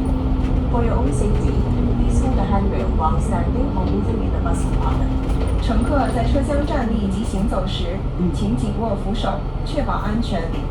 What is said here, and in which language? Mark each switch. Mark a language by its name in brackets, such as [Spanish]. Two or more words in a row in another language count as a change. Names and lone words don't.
[English] For your own safety, please hold the handrail while standing or moving in the bus compartment. [Chinese] 乘客在车厢站立及行走时，请紧握扶手，确保安全。